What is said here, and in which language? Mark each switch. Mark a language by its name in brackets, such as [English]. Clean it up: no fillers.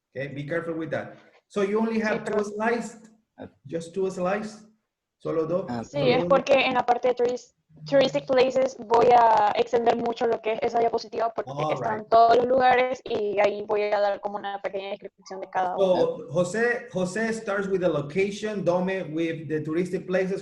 [English] Okay, be careful with that. So you only have two slides? Just two slides? [Spanish] Solo dos? Sí, es porque en la parte de touristic places voy a extender mucho lo que es esa diapositiva porque están todos los lugares y ahí voy a dar como una pequeña descripción de cada uno. [English] So Jose starts with the location, Dome with the touristic places.